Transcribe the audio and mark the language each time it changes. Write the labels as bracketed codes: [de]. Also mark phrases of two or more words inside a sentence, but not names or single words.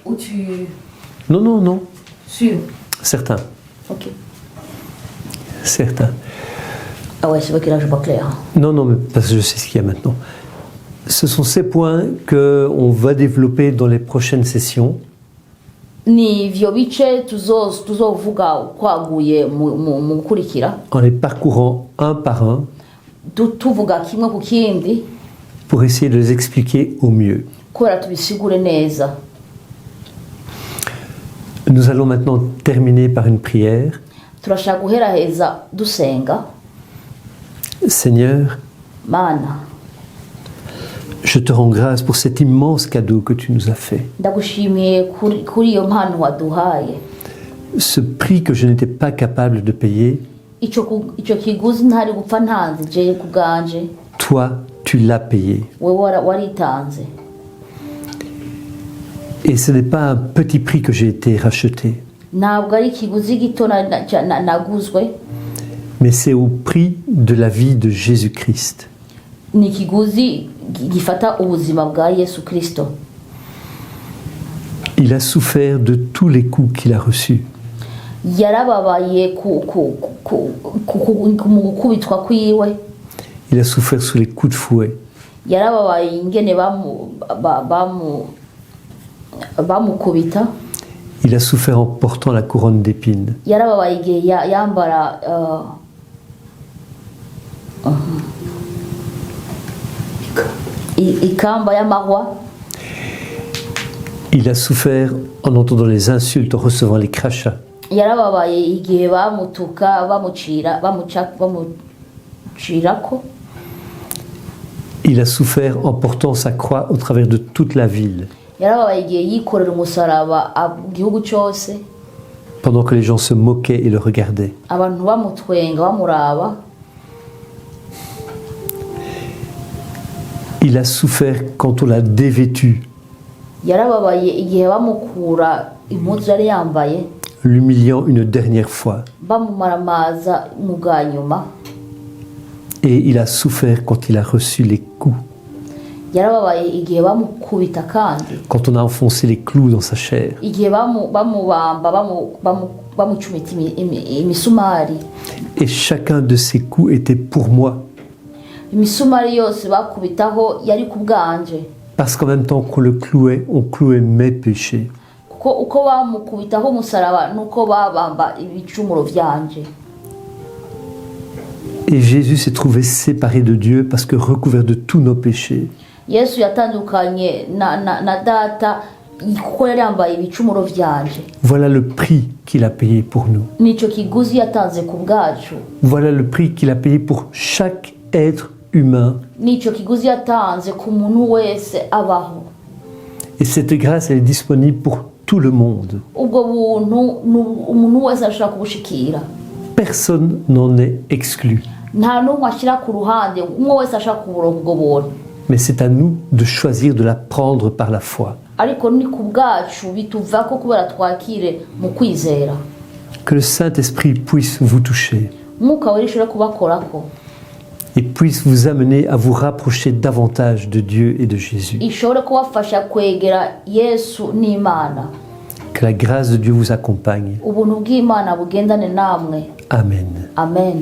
[fr] Ou tu... Non. Sûr. Certains. Ok. Certains. Ah ouais, c'est vrai que là, je vois clair. Non, mais parce que je sais ce qu'il y a maintenant. Ce sont ces points qu'on va développer dans les prochaines sessions. [rn] Ni vyo bice tuzovuga kwaguye mu gukurikira, [fr] En les parcourant un par un [rn] tuvuga kimwe ku kindi [fr] pour essayer de les expliquer au mieux. [rn] kubera tubisigure neza. [fr] Nous allons maintenant terminer par une prière. [rn] Turashaka guheraheza dusenga. [fr] Seigneur, [rn] Mana, [fr] Je te rends grâce pour cet immense cadeau que tu nous as fait. [rn] ndagushimiye kuri iyo mpano waduhaye. [fr] Ce prix que je n'étais pas capable de payer, [rn] Icyo kiguzi ntari gupfa ntanze je ku bwanje, [fr] toi, tu l'as payé. [rn] wewe waritanze. [fr] Et ce n'est pas un petit prix que j'ai été racheté, [rn] Ntabwo ari ikiguzi gito naguzwe, [fr] mais c'est au prix de la vie de Jésus-Christ. [rn] ni ikiguzi gifata ubuzima bwa Yesu Kristo. [fr] Il a souffert de tous les coups qu'il a reçus. [rn] Yarababaye mu gukubitwa kwiwe, [fr] Il a souffert sous les coups de fouet. [rn] yarababaye ingene bamukubita, [fr] Il a souffert en portant la couronne d'épines. [rn] yarababaye igihe yambara ikamba y'amahwa, [fr] Il a souffert en entendant les insultes, en recevant les crachats. [rn] yarababaye igihe bamutuka bamucirako, [fr] Il a souffert en portant sa croix au travers de toute la ville, [rn] yarababaye igihe yikorera umusaraba mu gihugu cyose, [fr] pendant que les gens se moquaient et le regardaient. [rn] abantu bamutwenga bamuraba. [fr] Il a souffert quand on l'a dévêtu, [rn] Yarababaye igihe bamukura impuzu yari yambaye, [fr] l'humiliant une dernière fois. [rn] bamumaramaza mu bwa nyuma. [fr] Et il a souffert quand il a reçu les coups, [rn] Yarababaye igihe bamukubita kandi, [fr] quand on a enfoncé les clous dans sa chair. [rn] igihe bamubamba bamucumita imisumari. [fr] Et chacun de ces coups était pour moi, [rn] Imisumari yose bakubitaho yari ku bwanje, [fr] parce qu'en même temps qu'on le clouait, on clouait mes péchés. [rn] kuko uko bamukubitaho umusaraba nuko babamba ibicumuro byanje. [fr] Et Jésus s'est trouvé séparé de Dieu parce que recouvert de tous nos péchés. [rn] Yesu yatandukanye na data kuko yari yambaye ibicumuro byanje. [fr] Voilà le prix qu'il a payé pour nous. [rn] Nicyo kiguzi yatanze ku bwacu, [fr] Voilà le prix qu'il a payé pour chaque être humain. [rn] nicyo kiguzi yatanze ku muntu wese abaho. [fr] Et cette grâce, elle est disponible pour tout le monde. [rn] Ubwo buntu umuntu wese ashobora kubushikira, [fr] Personne n'en est exclu. [rn] nta n'umwe ashyira ku ruhande, umwe wese ashaka kuburonka ubwo buntu. [fr] Mais c'est à nous de choisir de la prendre par la foi. [rn] Ariko ni ku bwacu bituvako kubera twakire mu kwizera. [fr] Que le Saint-Esprit puisse vous toucher [rn] Umwuka wera ishobora kubakorako, [fr] et puisse vous amener à vous rapprocher davantage de Dieu et de Jésus. [rn] ishobore kubafasha kwegera Yesu n'Imana. [fr] Que la grâce de Dieu vous accompagne. [rn] Ubuntu bw'Imana bugendane namwe. Amen. Amen.